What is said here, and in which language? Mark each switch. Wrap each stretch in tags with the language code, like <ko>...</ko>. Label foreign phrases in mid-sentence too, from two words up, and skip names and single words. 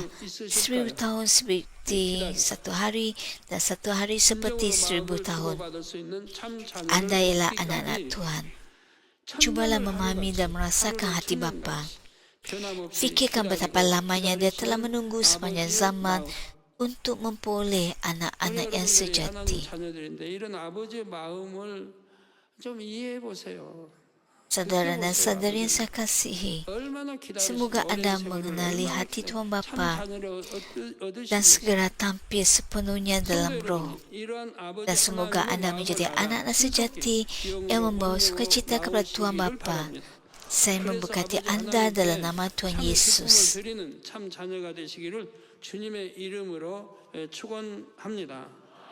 <ms>1000 tahun seperti satu hari dan satu hari seperti 1000 tahun. Anda ialah anak-anak Tuhan. Cubalah memahami dan merasakan hati Bapa. Fikirkan betapa lamanya dia telah menunggu sepanjang zaman untuk memperoleh anak-anak yang</ms> <ko>우리 하나님</ko> <ms>sejati.</ms> <ko>자녀들인데 이런 아버지의 마음을 좀 이해해 보세요.</ko> <ms>Saudara dan saudari yang saya kasihi,</ms> <ko>얼마나 기다리시고</ko> <ms>semoga Anda</ms> <ko>오랜 세월을</ko> <ms>mengenali</ms> <ko>얼마나</ko> <ms>hati</ms> <ko>기다려</ko> <ms>Tuhan</ms> <ko>참</ko> <ms>Bapa</ms> <ko>자녀를</ko> <ms>dan</ms> <ko>얻으시고</ko> <ms>segera tampil sepenuhnya dalam roh.</ms> <ko>이러한 아버지</ko> <ms>Dan semoga</ms> <ko>하나님의</ko> <ms>Anda</ms> <ko>마음을</ko> <ms>menjadi</ms> <ko>알아</ko> <ms>anak-anak sejati yang membawa sukacita kepada Tuhan Bapa. Saya memberkati Anda dalam nama Tuhan</ms> <ko>기쁨을</ko> <ms>Yesus.</ms> <ko>드리는 참 자녀가 되시기를 주님의 이름으로 축원합니다.</ko>